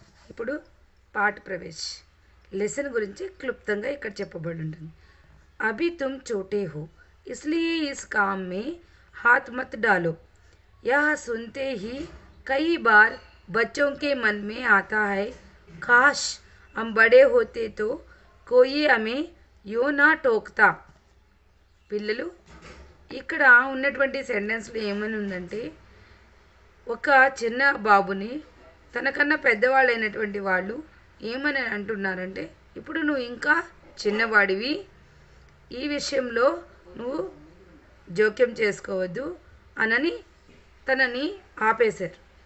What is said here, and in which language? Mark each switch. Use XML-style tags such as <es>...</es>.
<te>ఇప్పుడు పాట ప్రవేశ్ లెసన్ గురించి క్లుప్తంగా ఇక్కడ చెప్పబడి ఉంటుంది.</te> <hi>అభి తుమ్ చోటే హో इसलिए इस काम में हाथ मत डालो. यह सुनते ही कई बार बच्चों के मन में आता है, काश हम बड़े होते तो कोई हमें यूं ना टोकता.</hi> <te>పిల్లలు ఇక్కడ ఉన్నటువంటి సెంటెన్స్లో ఏమని ఉందంటే, ఒక చిన్న బాబుని తనకన్నా పెద్దవాళ్ళైనటువంటి వాళ్ళు ఏమని అంటున్నారంటే, ఇప్పుడు నువ్వు ఇంకా చిన్నవాడివి, ఈ విషయంలో నువ్వు జోక్యం చేసుకోవద్దు అనని తనని ఆపేశారు.</te>